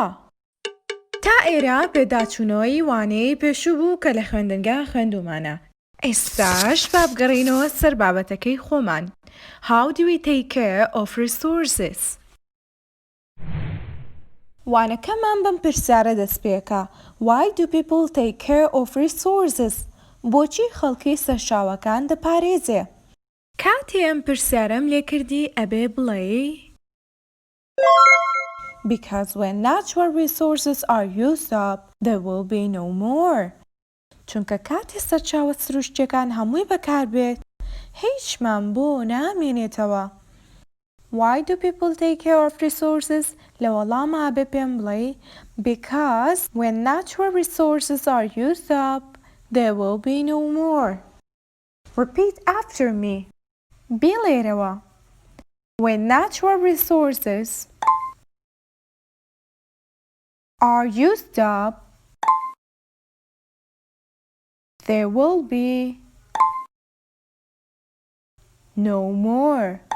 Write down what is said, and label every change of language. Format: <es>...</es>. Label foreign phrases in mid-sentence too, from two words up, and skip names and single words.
<ckb>تا ئێرە پێداچوونەوەی وانەیە پێشوو بوو کە لە خوێندنگا خوێندومانە. ئێستاش با بگەڕینەوە سەر بابەتەکەی خۆمان.</ckb> <en>How do we take care of resources؟</en> <ckb>وانەکەمان بەم پرسیارە دەست پێکا.</ckb> <en>Why do people take care of resources؟</en> <ckb>بۆچی خەڵکی سەرچاوەکان دەپارێزێ؟ کاتێ ئەم پرسیارەم لێ کردی ئەبێ بڵێ</ckb> <en>Because when natural resources are used up, there will be no more.</en> <ckb>چونکە کاتێ سەرچاوە سروشتیەکان هەمووی بەکار بێت هیچمان بۆ نامێنێتەوە.</ckb> <en>Why do people take care of resources؟</en> <ckb>لە وەڵامە ئەبێ پێم بڵێ</ckb> <en>Because when natural resources are used up, there will be no more. Repeat after me. بڵێرەوە. When natural resources are used up, there will be no more.</en>